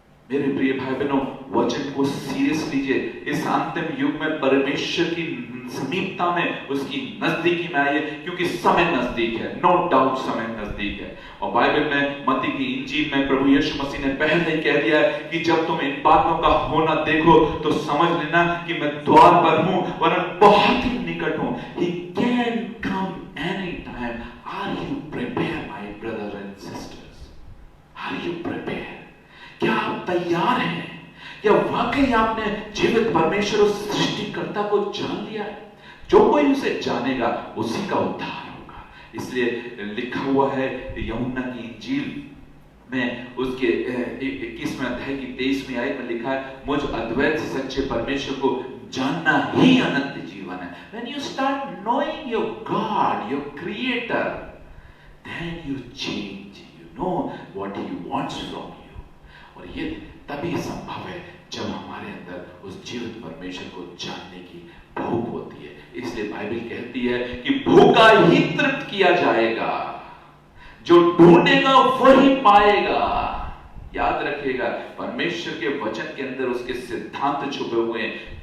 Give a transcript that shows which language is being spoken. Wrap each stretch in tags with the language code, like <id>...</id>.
<hi>मेरे प्रिय भाई बहनों, वचन को सीरियस लीजिए। इस अंतिम युग में परमेश्वर की समीपता में, उसकी नजदीकी में आइए, क्योंकि समय नजदीक है,</hi> <en>no doubt</en> <hi>समय नजदीक है। और बाइबल में मत्ती की इंजील में प्रभु यीशु मसीह ने पहले ही कह दिया है कि जब तुम इन बातों का होना देखो तो समझ लेना कि मैं द्वार पर हूं, वरन बहुत ही निकट हूं।</hi> <en>He can come anytime. Are you prepared, my brothers and sisters? Are you prepared?</en> <hi>क्या आप तैयार हैं? क्या वाकई आपने जीवित परमेश्वर और सृष्टिकर्ता को जान लिया है? जो कोई उसे जानेगा उसी का उद्धार होगा। इसलिए लिखा हुआ है यूहन्ना की इंजील में उसके 21वें अध्याय की 23वीं आयत में लिखा है, मुझ अद्वैत सच्चे परमेश्वर को जानना ही अनंत जीवन है।</hi> <en>When you start knowing your God, your Creator, then you change. You know what He wants from you.</en> <hi>और ये तभी संभव है जब हमारे अंदर उस जीवित परमेश्वर को जानने की भूख होती है। इसलिए बाइबल कहती है कि भूखा ही तृप्त किया जाएगा, जो ढूंढेगा वही पाएगा। याद रखिएगा, परमेश्वर के वचन के अंदर उसके सिद्धांत छुपे हुए हैं।</hi>